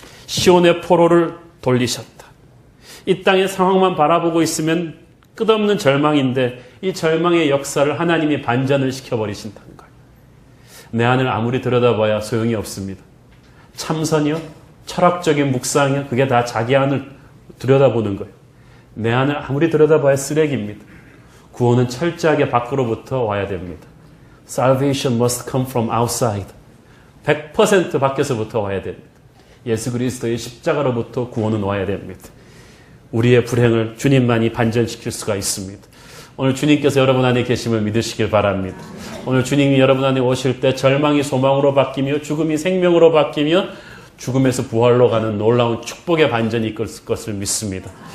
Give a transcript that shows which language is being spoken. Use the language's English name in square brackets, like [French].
[Korean] 시온의 포로를 돌리셨다. 이 땅의 상황만 바라보고 있으면 끝없는 절망인데 이 절망의 역사를 하나님이 반전을 시켜버리신다는 거예요. 내 안을 아무리 들여다봐야 소용이 없습니다. 참선이요? 철학적인 묵상이요? 그게 다 자기 안을 들여다보는 거예요. 내 안을 아무리 들여다봐야 쓰레기입니다. 구원은 철저하게 밖으로부터 와야 됩니다. [English] Salvation must come from outside. [Korean] 100% 밖에서부터 와야 됩니다. 예수 그리스도의 십자가로부터 구원은 와야 됩니다. 우리의 불행을 주님만이 반전시킬 수가 있습니다. 오늘 주님께서 여러분 안에 계심을 믿으시길 바랍니다. 오늘 주님이 여러분 안에 오실 때 절망이 소망으로 바뀌며 죽음이 생명으로 바뀌며 죽음에서 부활로 가는 놀라운 축복의 반전이 있을 것을 믿습니다.